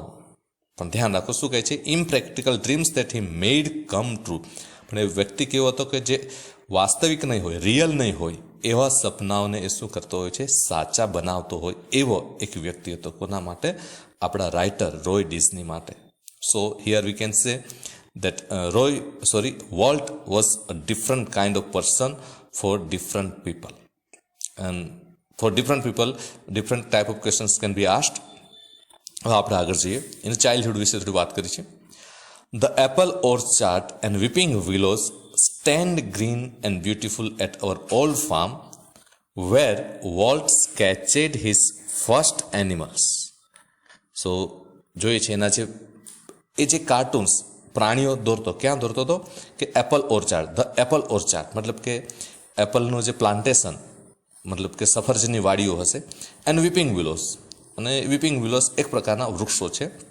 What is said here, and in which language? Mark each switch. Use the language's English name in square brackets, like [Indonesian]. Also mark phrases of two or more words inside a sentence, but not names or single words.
[Gujarati] પણ ધ્યાન રાખો શું કહે છે, [English] Impractical dreams that he made come true. [Gujarati] પણ એ વ્યક્તિ કેવો હતો કે જે વાસ્તવિક નહીં હોય, રિયલ નહીં હોય એવા સપનાઓને એ શું કરતો હોય છે, સાચા બનાવતો હોય એવો એક વ્યક્તિ હતો. કોના માટે? આપણા રાઇટર રોય ડિસ્ની માટે. [English] So here we can say that Walt was a different kind of person for different people, and for different people different type of questions can be asked. [Gujarati] હવે આપણે આગળ જઈએ, એને ચાઇલ્ડહુડ વિશે થોડી વાત કરી છે. [English] The apple orchard and weeping willows stand green and beautiful at our old farm where Walt sketched his first animals. [Gujarati] So જોઈએ છે એના જે કાર્ટૂન્સ પ્રાણીઓ દોરતો, ક્યાં દોરતો હતો કે [English] apple orchard, the apple orchard [Gujarati] મતલબ કે એપલનું જે પ્લાન્ટેશન, મતલબ કે સફરજનની વાડીઓ હશે. [English] and weeping willows, [Gujarati] અને [English] weeping willows [Gujarati] એક પ્રકારના વૃક્ષો છે.